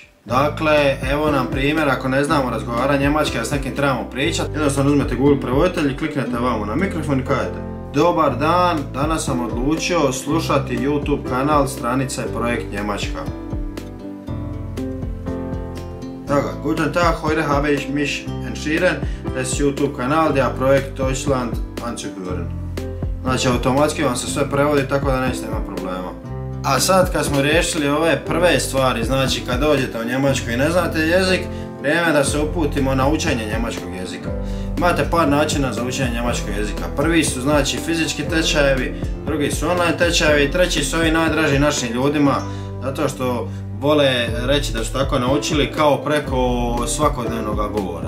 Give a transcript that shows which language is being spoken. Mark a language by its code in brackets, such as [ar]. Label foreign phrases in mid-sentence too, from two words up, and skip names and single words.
[hr] Dakle, evo nam primjer, ako ne znamo razgovarati njemački a s nekim trebamo pričati, jednostavno uzmete Google prevoditelj i kliknete vamo na mikrofon i kažete: dobar dan, danas sam odlučio slušati YouTube kanal stranice Projekt Njemačka. Tako, [de] guten Tag, heute habe ich mich entschieden, das YouTube-Kanal der Projekt Deutschland anzuhören. [hr] Znači, automatski vam se sve prevodi tako da nećete imati problema. A sad kad smo riješili ove prve stvari, znači kad dođete u Njemačku i ne znate jezik, vrijeme da se uputimo na učenje njemačkog jezika. Imate par načina za učenje njemačkog jezika. Prvi su znači fizički tečajevi, drugi su online tečajevi i treći su ovi najdraži našim ljudima, zato što vole reći da su tako naučili kao preko svakodnevnog govora.